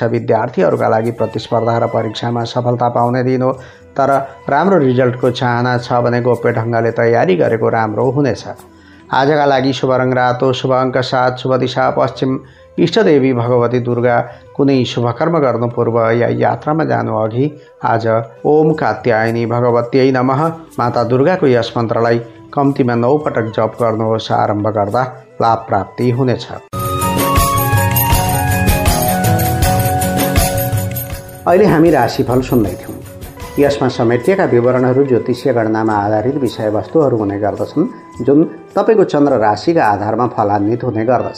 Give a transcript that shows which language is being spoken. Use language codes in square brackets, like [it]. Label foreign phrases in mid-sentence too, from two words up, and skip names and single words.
[ne] विद्यार्थीहरूका लागि प्रतिस्पर्धा र परीक्षामा सफलता पाउने दिन हो, तर राम्रो रिजल्टको चाहना छ भने गोप्य ढङ्गले तयारी गरेको राम्रो हुनेछ। आजका लागि शुभ रङ रातो, शुभ अङ्क 7, शुभ दिशा पश्चिम, इष्टदेवी भगवती दुर्गा। कुनै शुभकर्म गर्नु पूर्व या यात्रामा जानु अघि आज [sa] ओम कात्यायनी भगवत्यै नमः [ne] माता दुर्गाको यस मन्त्रलाई कम्तीमा 9 पटक जप गर्नुहोस्। आरम्भ गर्दा लाभ प्राप्ति हुनेछ। अहिले हामी राशिफल सुन्दैथ्यौँ। यसमा समेटिएका विवरणहरू ज्योतिषीय गणनामा आधारित विषयवस्तुहरू हुने गर्दछन्, जुन तपाईँको चन्द्र राशिका आधारमा फलान्वित हुने गर्दछ।